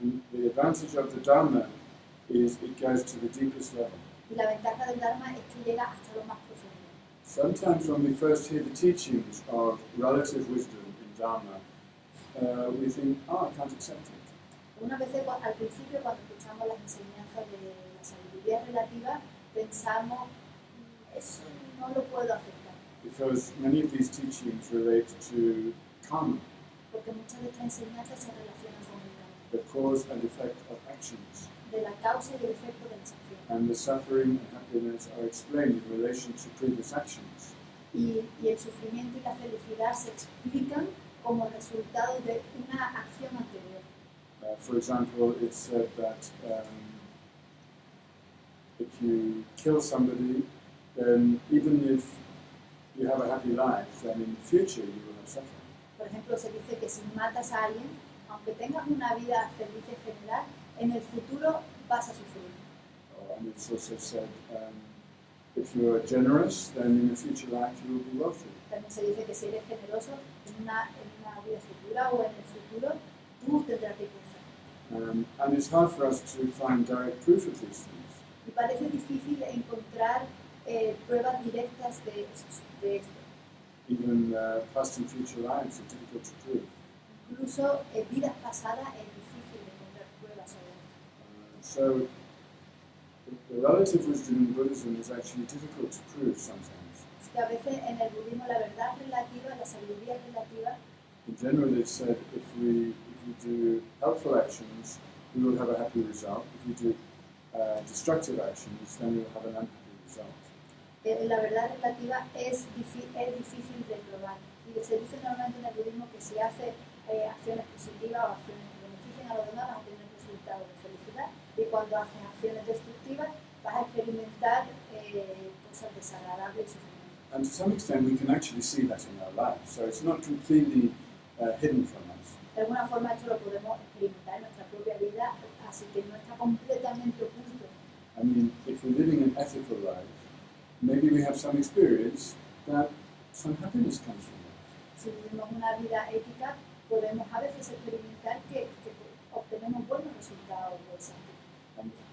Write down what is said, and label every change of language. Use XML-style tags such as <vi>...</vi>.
<en>And the advantage of the Dharma is it goes to the deepest level.</en> <es>Y la ventaja del Dharma es que llega hasta lo más profundo.</es> <en>Sometimes when we first hear the teachings of relative wisdom in Dharma, we think, I can't accept it.</en> <es>Unas veces al principio cuando escuchamos las enseñanzas de la sabiduría relativa, pensamos, eso no lo puedo aceptar.</es> <en>Because many of these teachings relate to karma,</en> <es>Porque muchas de estas enseñanzas se relacionan con el karma,</es> <en>the cause and effect of actions.</en> <es>de la causa y el efecto de las acciones.</es> <en>And the suffering and happiness are explained in relation to previous actions.</en> <es>Y el sufrimiento y la felicidad se explican como resultado de una acción anterior.</es> <en>For example, it's said that if you kill somebody, then even if you have a happy life, then in the future you will have suffering.</en> <es>Por ejemplo, se dice que si matas a alguien, aunque tengas una vida feliz en general, en el futuro vas a sufrir.</es> <en>And it's also said, if you are generous, then in the future life you will be wealthy.</en> <es>También se dice que si eres generoso en una vida futura o en el futuro, tú tendrás riqueza.</es> <en>And it's hard for us to find direct proof of these things.</en> <es>Y parece difícil encontrar pruebas directas de esto.</es> <en>Even past and future lives are difficult to prove.</en> <es>Incluso en vidas pasadas es difícil encontrar pruebas sobre esto.</es> <en>So the relative wisdom in Buddhism is actually difficult to prove sometimes.</en> <es>Es que a veces en el budismo la verdad relativa, la sabiduría relativa,</es> <en>In general, it's said if we do helpful actions, we will have a happy result. If we do destructive actions, then we will have an unhappy result.</en> <es>La verdad relativa es difícil de probar. Y se dice normalmente en el budismo que si hace acciones positivas o acciones que beneficien a los demás, vas a tener resultados de felicidad. Y cuando haces acciones destructivas, vas a experimentar cosas desagradables y sufrimiento.</es> <en>And to some extent, we can actually see that in our lives. So it's not completely hidden from us.</en> <es>De alguna forma esto lo podemos experimentar en nuestra propia vida, así que no está completamente oculto.</es> <en>I mean, if we're living an ethical life, maybe we have some experience that some happiness comes from that.</en> <es>Si vivimos una vida ética, podemos a veces experimentar que obtenemos buenos resultados de esa vida.</es>